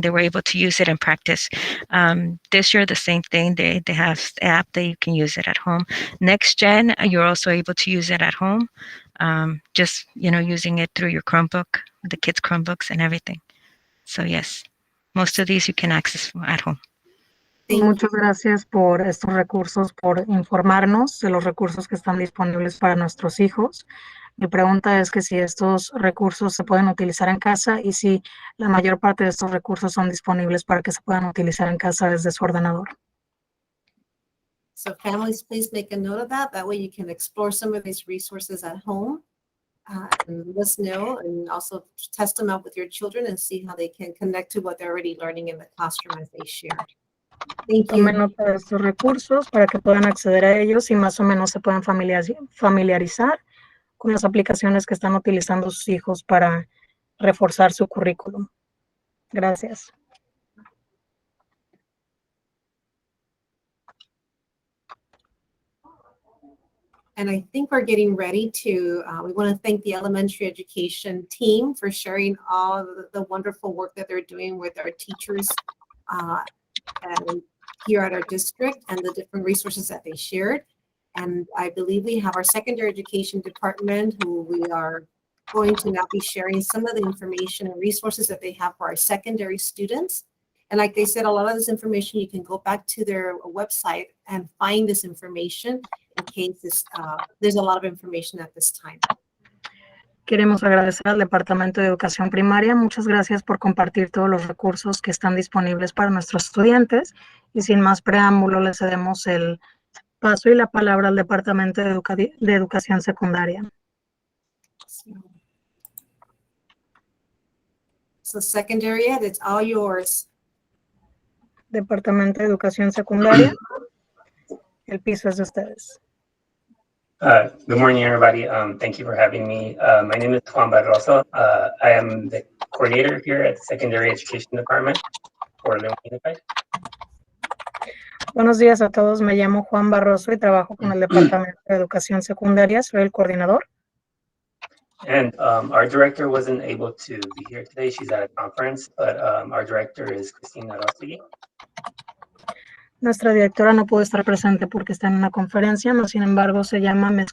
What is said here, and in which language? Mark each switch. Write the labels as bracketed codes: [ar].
[en] They were able to use it in practice. This year, the same thing. They have the app that you can use it at home. Next Gen, you're also able to use it at home. Just, using it through your Chromebook, the kids' Chromebooks and everything. So yes, most of these you can access at home. [es] Muchas gracias por estos recursos, por informarnos de los recursos que están disponibles para nuestros hijos. Mi pregunta es que si estos recursos se pueden utilizar en casa y si la mayor parte de estos recursos son disponibles para que se puedan utilizar en casa desde su ordenador. [en] So families, please make a note of that. That way you can explore some of these resources at home and let us know, and also test them out with your children and see how they can connect to what they're already learning in the classroom as they share. Thank [es] Tomen [en] you. [es] nota de estos recursos para que puedan acceder a ellos y más o menos se puedan familiarizar con las aplicaciones que están utilizando sus hijos para reforzar su currículum. Gracias. [en] And I think we're getting ready to, we want to thank the elementary education team for sharing all the wonderful work that they're doing with our teachers and here at our district and the different resources that they shared. And I believe we have our secondary education department who we are going to now be sharing some of the information and resources that they have for our secondary students. And like they said, a lot of this information, you can go back to their website and find this information in case there's a lot of information at this time. [es] Queremos agradecer al Departamento de Educación Primaria. Muchas gracias por compartir todos los recursos que están disponibles para nuestros estudiantes. Y sin más preámbulo, le cedemos el paso y la palabra al Departamento de Educación Secundaria. [en] So secondary ed, it's all yours. [es] Departamento de Educación Secundaria, el piso es de ustedes. [en] Good morning, everybody. Thank you for having me. My name is Juan Barroso. I am the coordinator here at the Secondary Education Department for León Unified. [es] Buenos días a todos, me llamo Juan Barroso y trabajo con el Departamento de Educación Secundaria, soy el coordinador. [en] And our director wasn't able to be here today. She's at a conference, but our director is Cristina Rossi. [es] Nuestra directora no pudo estar presente porque está en una conferencia, no, sin embargo, se llama Ms.